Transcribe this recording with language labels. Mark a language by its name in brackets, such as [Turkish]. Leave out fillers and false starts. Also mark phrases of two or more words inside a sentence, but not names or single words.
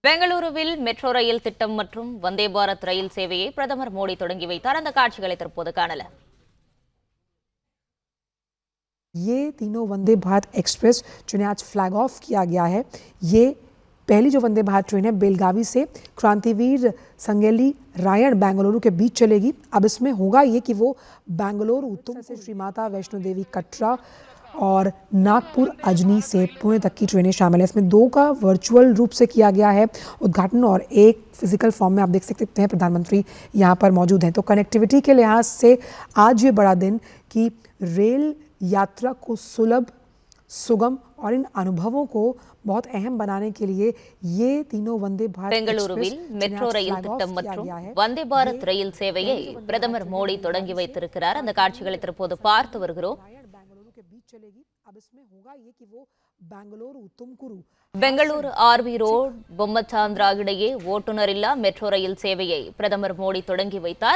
[Tamil] பெங்களூருவில் மெட்ரோ ரயில் திட்டம் மற்றும் வந்தே பாரத் ரயில் சேவையை பிரதமர் மோடி தொடங்கி வைத்தார். அந்த காட்சிகளை தற்போது காணலாம். [Hindi] ये तीनों वंदे भारत एक्सप्रेस जिन्हें आज [English] flag off [Hindi] किया गया है, ये पहली जो वंदे भारत ट्रेन है बेलगावी से क्रांतिवीर संगेली रायण बेंगलुरु के बीच चलेगी। अब इसमें होगा ये कि वो बेंगलुरु उत्तम से श्री माता वैष्णो देवी कटरा और नागपुर अजनी से पुणे तक की ट्रेनें शामिल है। इसमें 2 का वर्चुअल रूप से किया गया है उद्घाटन और एक [English] physical form [Hindi] में आप देख सकते हैं प्रधानमंत्री यहाँ पर मौजूद हैं। तो कनेक्टिविटी के लिहाज से आज ये बड़ा दिन कि रेल यात्रा को सुलभ, सुगम और इन अनुभवों को बहुत अहम बनाने के लिए ये तीनों वंदे भारत [Tamil] பெங்களூருவில் மெட்ரோ ரயில் திட்டம் மற்றும் வந்தே பாரத் ரயில் சேவையை பிரதமர் மோடி தொடங்கி வைத்திருக்கிறார். அந்த காட்சிகளை தற்போது பார்த்து வருகிறோம். பெங்களூரு ஆர்வி ரோட் பொம்மச்சாந்திரா இடையே ஓட்டுநர் இல்லா மெட்ரோ ரயில் சேவையை பிரதமர் மோடி தொடங்கி வைத்தார்.